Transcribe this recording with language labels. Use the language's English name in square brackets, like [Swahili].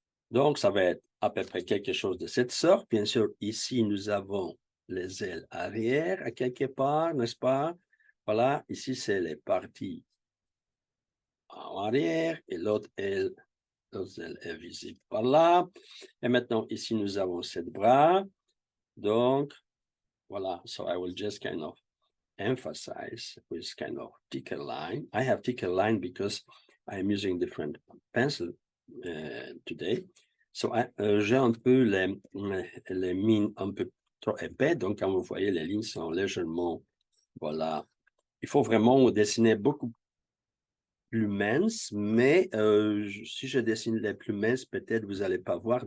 [French] Donc, ça va être à peu près quelque chose de cette sorte. Bien sûr, ici, nous avons les ailes arrière à quelque part, n'est-ce pas? Voilà, ici, c'est les parties en arrière et l'autre aile est visible par là. Et maintenant, ici, nous avons cette bras. Donc, voilà. [English] So I will just kind of emphasize with kind of thicker line. I have thicker line because I'm using different pencil today. [French] So, j'ai un peu les mines un peu trop épais. Donc, quand vous voyez, les lignes sont légèrement, voilà. Il faut vraiment dessiner beaucoup plus mince, mais si je dessine les plus minces, peut-être vous n'allez pas voir.